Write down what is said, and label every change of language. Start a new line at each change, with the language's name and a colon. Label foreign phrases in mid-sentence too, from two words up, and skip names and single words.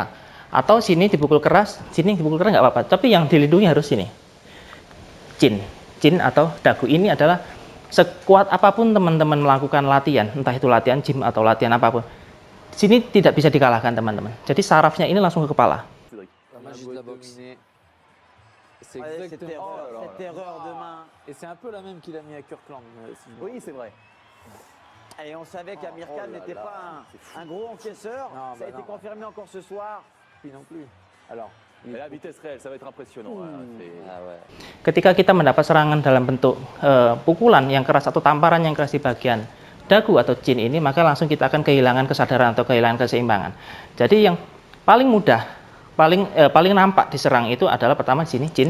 Indonesian: Atau sini dipukul keras nggak apa-apa. Tapi yang dilindungi harus sini. Chin atau dagu ini adalah sekuat apapun teman-teman melakukan latihan, entah itu latihan gym atau latihan apapun. Sini tidak bisa dikalahkan, teman-teman. Jadi sarafnya ini langsung ke kepala.
French: C'est exactement cette erreur de main. Et c'est un peu la même qu'il a mis à Kirkland. Oui, c'est vrai. Et on savait qu'Amir Khan n'était pas un gros encaisseur. Non, ça a été confirmé encore ce soir. Puis non plus. Alors, la vitesse réelle, ça va être impressionnant.
Indonesian: Ketika kita mendapat serangan dalam bentuk pukulan yang keras atau tamparan yang keras di bagian dagu atau chin ini, maka langsung kita akan kehilangan kesadaran atau kehilangan keseimbangan. Jadi yang paling mudah, paling nampak diserang itu adalah pertama di sini chin.